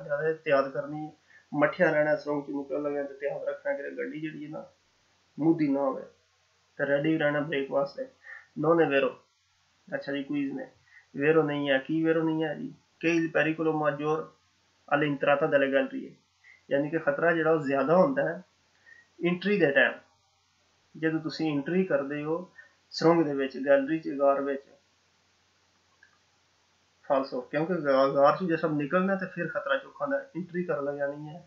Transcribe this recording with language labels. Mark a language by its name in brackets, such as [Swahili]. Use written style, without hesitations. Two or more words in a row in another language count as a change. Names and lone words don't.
[Punjabi] ਜ਼ਿਆਦਾ ਇਹਤਿਆਤ ਕਰਨੀ, ਮੱਠਿਆ ਰਹਿਣਾ ਸੁਰੰਗ ਚੋਂ ਨਿਕਲ ਲਗੇ ਤੇ ਧਿਆਨ ਰੱਖਣਾ ਕਿ ਗੱਡੀ ਜਿਹੜੀ ਹੈ ਨਾ ਮੁੱਦੀ ਨਾ ਹੋਵੇ, ਤੇ ਰੈਡੀ ਰਹਿਣਾ ਬ੍ਰੇਕ ਵਾਸਤੇ। [Italian] non è vero, [Punjabi] ਅੱਛਾ ਜੀ ਕੁਇਜ਼ ਨੇ vero ਨਹੀਂ ਹੈ, ਕੀ vero ਨਹੀਂ ਹੈ ਜੀ, ਕਿ [Italian] il pericolo maggior all'entrata delle gallerie, [Punjabi] ਯਾਨੀ ਕਿ ਖਤਰਾ ਜਿਹੜਾ ਉਹ ਜ਼ਿਆਦਾ ਹੁੰਦਾ ਹੈ ਇੰਟਰੀ ਦੇ ਟਾਈਮ, ਜਦੋਂ ਤੁਸੀਂ ਇੰਟਰੀ ਕਰਦੇ ਹੋ ਸੁਰੰਗ ਦੇ ਵਿੱਚ, ਗੈਲਰੀ ਚ, ਗਾਰ ਵਿੱਚ, ਫਾਲਸੋ, ਕਿਉਂਕਿ ਗਾਰ ਚ ਜਦ ਨਿਕਲਣਾ ਤੇ ਫਿਰ ਖਤਰਾ ਚੁੱਕਾ ਹੁੰਦਾ, ਇੰਟਰੀ ਕਰਨ ਲੱਗ ਜਾਣੀ ਹੈ।